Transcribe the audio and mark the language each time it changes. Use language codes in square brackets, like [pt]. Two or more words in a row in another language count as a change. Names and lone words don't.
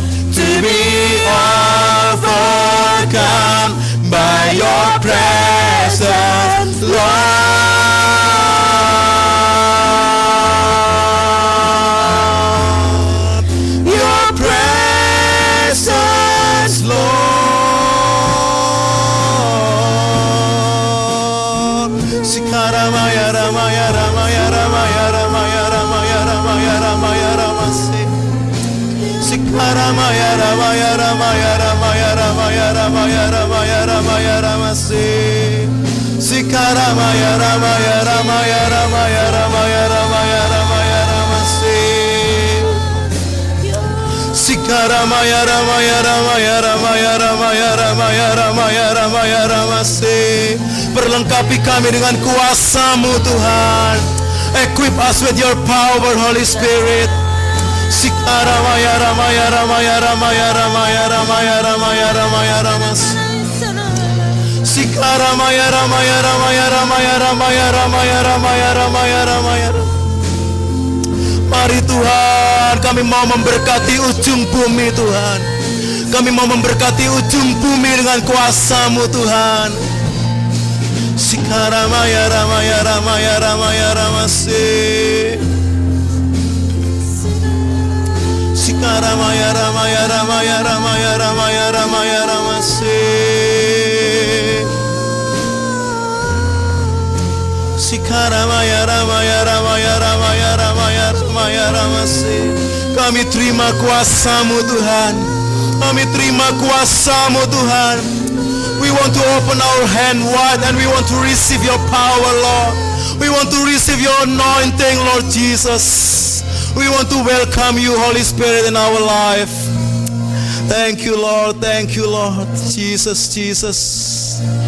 [en] To be overcome by your presence, Lord. Your presence, Lord. Sikaramaya ramaya ramaya ramaya ramaya ramaya ramaya ramaya ramase. Sikaramaya ramaya ramaya ramaya ramaya ramaya ramaya ramaya ramase. Sikaramaya ramaya ramaya ramaya ramaya ramaya ramaya ramase. Sikaramaya ramaya ramaya ramaya ramaya ramaya ramaya ramaya ramase. [id] Perlengkapi kami dengan kuasa-Mu Tuhan. [en] Equip us with your power, Holy Spirit. Sikaramaya ramaya ramaya ramaya ramaya ramaya ramaya ramaya ramase. Sikaramaya ramaya ramaya ramaya ramaya ramaya ramaya ramaya ramaya. [id] Mari Tuhan, kami mau memberkati ujung bumi Tuhan. Kami mau memberkati ujung bumi dengan kuasa-Mu Tuhan. Sikaramaya ramaya ramaya ramaya ramase. Sikaramaya ramaya ramaya ramaya ramaya ramaya ramase. Sikaramaya ramaya ramaya ramaya ramaya ramaya ramase. Kami terima kuasa-Mu Tuhan. Kami terima kuasa-Mu Tuhan. [en] We want to open our hand wide and we want to receive your power, Lord. We want to receive your anointing, Lord Jesus. We want to welcome you, Holy Spirit, in our life. Thank you, Lord. Thank you, Lord. Jesus, Jesus.